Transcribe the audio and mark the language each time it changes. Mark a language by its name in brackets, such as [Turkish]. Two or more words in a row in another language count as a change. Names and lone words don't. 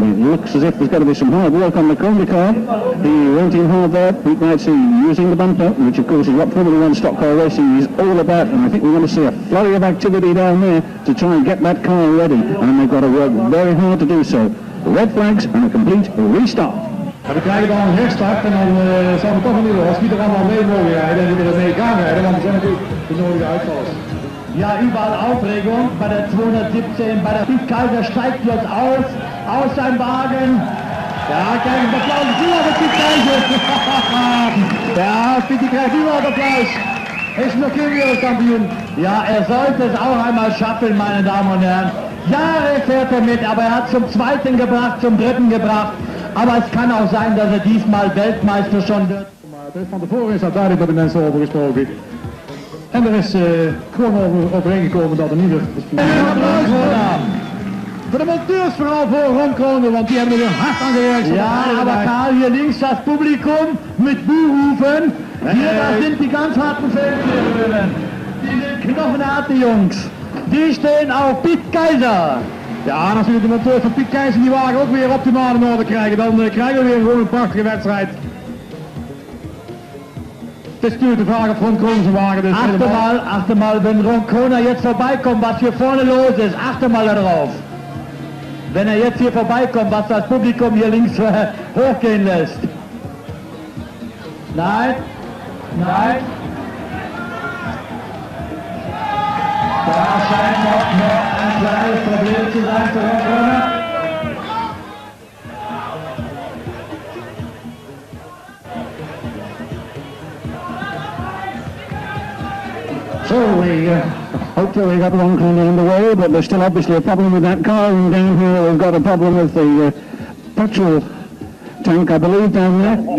[English] It looks as if there's got to be some hard work on the Conley car. He went in hard there. Pete Knights using the bumper, which of course is what Formula 1 stock car racing is all about, and I think we're going to see a flurry of activity down there to try and get that car ready, and they've got to work very hard to do so. Red flags and a complete restart. [Dutch] We krijgen dan een herstart en dan zal het toch niet los wie er allemaal mee mogen rijden en wie er mee kan rijden, want er zijn natuurlijk de nodige uitvallers. Ja, [German] überall Aufregung bei der 217, bei der Pete Kaiser steigt jetzt aus seinem Wagen. [Dutch] Ja, kijk, een applaus voor de Pete Kaiser. [German] Ja, Pete krijgt überall Applaus. Ist noch kein Wereldkampioen. Ja, sollte es auch einmal schaffen, meine Damen und Herren. Jahre fährt mit, aber hat zum 2. gebracht, zum 3. gebracht. Aber es kann auch sein, dass diesmal Weltmeister schon wird. [Dutch] Maar van tevoren is dat duidelijk met de mensen over gesproken. En er is gewoon overeengekomen dat er niet voor de monteurs vooral voor Ron Conner, want die hebben er weer hard aan gewerkt. Ja, [German] aber Karl, hier links das Publikum mit Buhrufen. Hier, da sind die ganz harten Feldführungen. Die sind knochenharte Jungs. Die stehen auf Pete Kaiser. [Dutch] Ja, en als we de monteurs van Pete Kaiser die wagen ook weer optimaal in orde krijgen, dan krijgen we weer gewoon een prachtige wedstrijd. Het is natuurlijk de vraag of Ron Conner zijn wagen dus [German] achte mal, wenn Ron Conner jetzt vorbeikommt, was hier vorne los ist, achte mal darauf. Wenn er jetzt hier vorbeikommt, was das Publikum hier links hochgehen lässt. Nein, Nein. Da scheint noch ein kleines Problem zu sein für Herrn Kröner. [English] So hopefully we got Ron Kroner on the way, but there's still obviously a problem with that car, and down here we've got a problem with the petrol tank, I believe, down there.